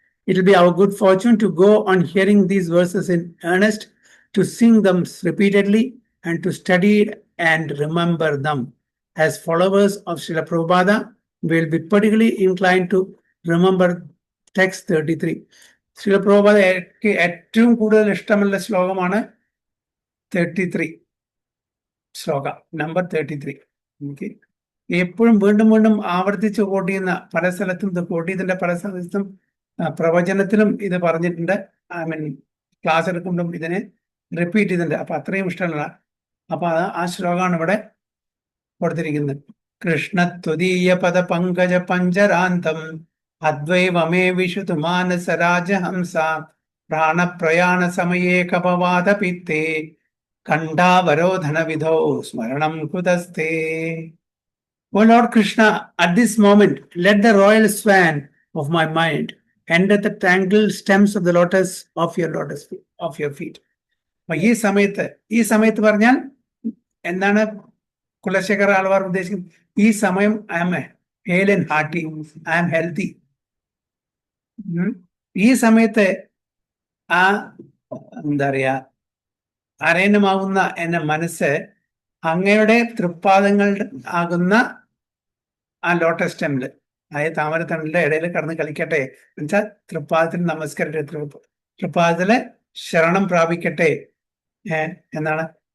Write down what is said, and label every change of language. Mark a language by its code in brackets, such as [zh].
[en] It will be our good fortune to go on hearing these verses in earnest, to sing them repeatedly, and to study and remember them. As followers of Srila Prabhupada, we will be particularly inclined to remember text 33. [ml] Srila Prabhupada ഏറ്റവും കൂടുതൽ ഇഷ്ടമുള്ള ശ്ലോകമാണ് 33 ശ്ലോക number 33. എപ്പോഴും വീണ്ടും വീണ്ടും ആവർത്തിച്ച് coat ചെയ്യുന്ന, പല സ്ഥലത്തും ഇത് കോട്ട് ചെയ്തിട്ടുണ്ട്, പല സ്ഥലത്തും പ്രവചനത്തിലും ഇത് പറഞ്ഞിട്ടുണ്ട്. ക്ലാസ് എടുക്കുമ്പോഴും ഇതിനെ റിപ്പീറ്റ് ചെയ്തിട്ടുണ്ട്. അപ്പൊ അത്രയും ഇഷ്ടമുള്ള അപ്പൊ ആ ശ്ലോകമാണ് ഇവിടെ കൊടുത്തിരിക്കുന്നത്. [sa] കൃഷ്ണ ത്വദീയ പദ പങ്കജ പഞ്ചരാന്തം അദ്വൈവമേ വിശുതു മാനസ രാജഹംസ പ്രാണപ്രയാണ സമയേ കപവാത പിത്തേ കണ്ഠാവരോധന വിധോ സ്മരണം കുതസ്തേ. [en] O Lord Krishna, at this moment, let the royal swan of my mind enter the tangled stems of the lotus of your feet. [ml] ഈ സമയത്ത് പറഞ്ഞാൽ എന്താണ്? കുലശേഖർ ആൾവാർ ഉദ്ദേശിക്കുന്നത് ഈ സമയം [en] I'm hale and hearty, I'm healthy. [ml] ഈ സമയത്ത് ആ എന്താ പറയാ അരയന്നമാകുന്ന എന്റെ മനസ്സ് അങ്ങയുടെ തൃപ്പാദങ്ങൾ ആകുന്ന ആ ലോട്ടസ് സ്റ്റെമില്, അതായത് താമരത്തണ്ടിന്റെ ഇടയിൽ കടന്ന് കളിക്കട്ടെ എന്നുവെച്ചാൽ തൃപ്പാദത്തിൽ നമസ്കരിക്കട്ടെ, തൃപ്പാദത്തില് ശരണം പ്രാപിക്കട്ടെ എന്നാണ്.